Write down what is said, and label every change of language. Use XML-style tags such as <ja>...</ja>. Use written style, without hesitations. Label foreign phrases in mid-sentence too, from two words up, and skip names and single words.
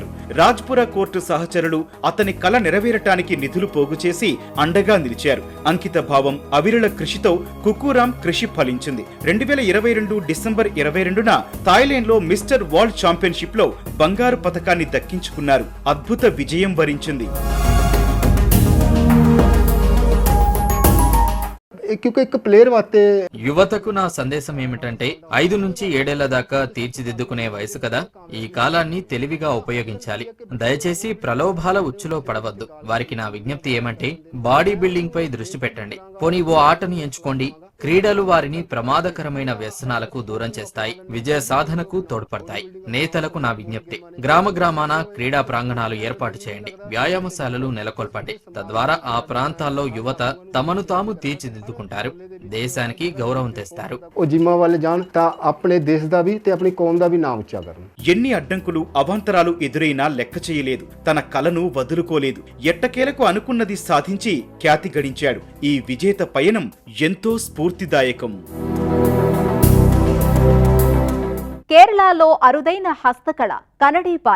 <te>రాజ్పురా కోర్టు సహచరులు అతని కల నెరవేరటానికి నిధులు పోగు చేసి అండగా నిలిచారు. అంకిత భావం, అవిరళ కృషితో కుకూరాం కృషి ఫలించింది. 2022 డిసెంబర్ 22న థాయిలాండ్ లో మిస్టర్ వరల్డ్ ఛాంపియన్షిప్ లో బంగారు పతకాన్ని దక్కించుకున్నారు. అద్భుత విజయం వరించింది.</te> <pa>क्योंकि एक प्लेयर वास्ते</pa> <te>యువతకు నా సందేశం ఏమిటంటే 5 నుంచి 7 ఏళ్ల దాకా తీర్చిదిద్దుకునే వయసు కదా. ఈ కాలాన్ని తెలివిగా ఉపయోగించాలి. దయచేసి ప్రలోభాల ఉచ్చులో పడవద్దు. వారికి నా విజ్ఞప్తి ఏమంటే బాడీ బిల్డింగ్ పై దృష్టి పెట్టండి. పోనీ ఓ ఆటని ఎంచుకోండి. క్రీడలు వారిని ప్రమాదకరమైన వ్యసనాలకు దూరం చేస్తాయి. విజయ సాధనకు తోడ్పడతాయి. నేతలకు నా విజ్ఞప్తి, గ్రామ గ్రామాన క్రీడా ప్రాంగణాలు ఏర్పాటు చేయండి. వ్యాయామశాలలు నెలకొల్పండి. తద్వారా ఆ ప్రాంతాల్లో యువత తమను తాము తీర్చిదిద్దుకుంటారు. దేశానికి గౌరవం తెస్తారు.</te> <pa>ਉਹ ਜਿੰਮਾਂ ਵੱਲ ਜਾਣ ਤਾਂ ਆਪਣੇ ਦੇਸ਼ ਦਾ ਵੀ ਤੇ ਆਪਣੀ ਕੌਮ ਦਾ ਵੀ ਨਾਮ ਉੱਚਾ ਕਰਨ.</pa> <te>ఎన్ని అడ్డంకులు అవాంతరాలు ఎదురైనా లెక్క చేయలేదు. తన కలను వదులుకోలేదు. ఎట్టకేలకు అనుకున్నది సాధించి ఖ్యాతి గడించాడు. ఈ విజేత పయనం ఎంతో స్ఫూర్తిదాయకం. కేరళలో అరుదైన హస్తకళ కనడీపాయ.</te>